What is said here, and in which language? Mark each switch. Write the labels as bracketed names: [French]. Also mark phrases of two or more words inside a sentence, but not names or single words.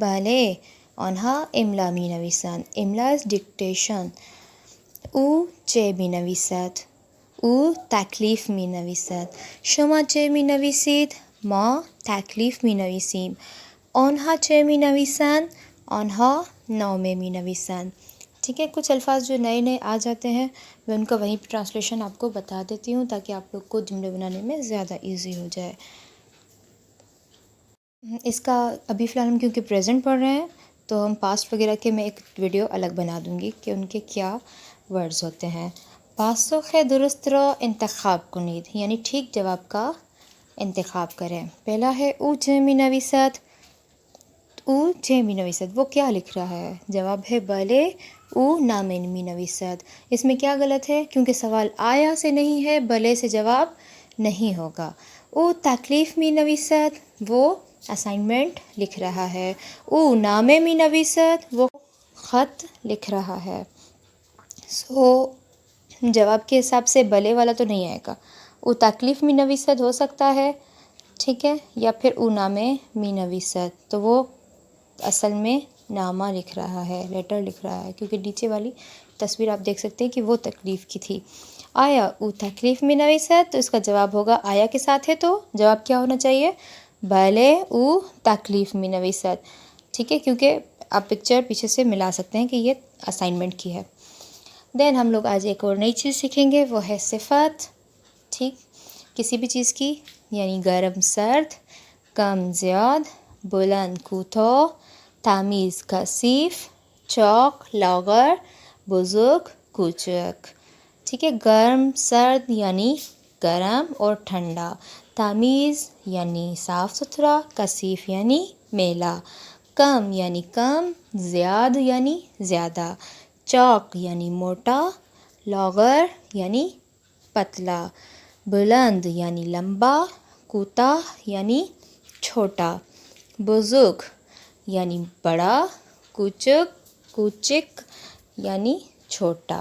[Persian] بله آنها املا می نویسند. املا از دیکتیشن. او چه می نویسد؟ او تکلیف می نویسد. شما چه می نویسید؟ ما تکلیف می نویسیم. آنها چه می نویسند؟ آنها نامه می نویسند. [Urdu] ٹھیک ہے، کچھ الفاظ جو نئے نئے آ جاتے ہیں میں ان کا وہیں پہ ٹرانسلیشن آپ کو بتا دیتی ہوں تاکہ آپ لوگ کو جملے بنانے میں زیادہ ایزی ہو جائے. اس کا ابھی فی الحال ہم کیونکہ پریزنٹ پڑھ رہے ہیں تو ہم پاسٹ وغیرہ کے میں ایک ویڈیو الگ بنا دوں گی کہ ان کے کیا ورڈز ہوتے ہیں۔ [Persian] پاسخ درست را انتخاب کنید، [Urdu] یعنی ٹھیک جواب کا انتخاب کریں۔ پہلا ہے [Persian] او چه می نویسد، او چه می نویسد، [Urdu] وہ کیا لکھ رہا ہے؟ جواب ہے [Persian] بله او نامه می نویسد۔ [Urdu] اس میں کیا غلط ہے؟ کیونکہ سوال آیا سے نہیں ہے، بله سے جواب نہیں ہوگا۔ [Persian] او تکلیف می نویسد، [Urdu] وہ اسائنمنٹ لکھ رہا ہے۔ [Persian] او نامه می نویسد، [Urdu] وہ خط لکھ رہا ہے۔ سو جواب کے حساب سے بلے والا تو نہیں آئے گا۔ [Persian] او تکلیف می نویسد [Urdu] ہو سکتا ہے، ٹھیک ہے، یا پھر [Persian] او نامه می نویسد، [Urdu] تو وہ اصل میں نامہ لکھ رہا ہے، لیٹر لکھ رہا ہے، کیونکہ نیچے والی تصویر آپ دیکھ سکتے ہیں کہ وہ تکلیف کی تھی۔ [Persian] آیا او تکلیف می نویسد، [Urdu] تو اس کا جواب ہوگا آیا کے ساتھ ہے تو جواب کیا ہونا چاہیے؟ [Persian] بله او تکلیف می نویسد، [Urdu] ٹھیک ہے، کیونکہ آپ پکچر پیچھے سے ملا سکتے ہیں کہ یہ اسائنمنٹ کی ہے۔ دین ہم لوگ آج ایک اور نئی چیز سیکھیں گے، وہ ہے صفت، ٹھیک، کسی بھی چیز کی، [Persian] یعنی گرم سرد، کم زیاد، بلند کوتاه، تمیز کثیف، چاق لاغر، بزرگ کوچک، [Urdu] ٹھیک ہے۔ گرم سرد یعنی گرم اور ٹھنڈا، تمیز یعنی صاف ستھرا، کثیف یعنی میلا، کم یعنی کم، زیاد یعنی زیادہ، چاق یعنی موٹا، لاغر یعنی پتلا، بلند یعنی لمبا، کوتاہ یعنی چھوٹا، بزرگ یعنی بڑا، کوچک یعنی چھوٹا۔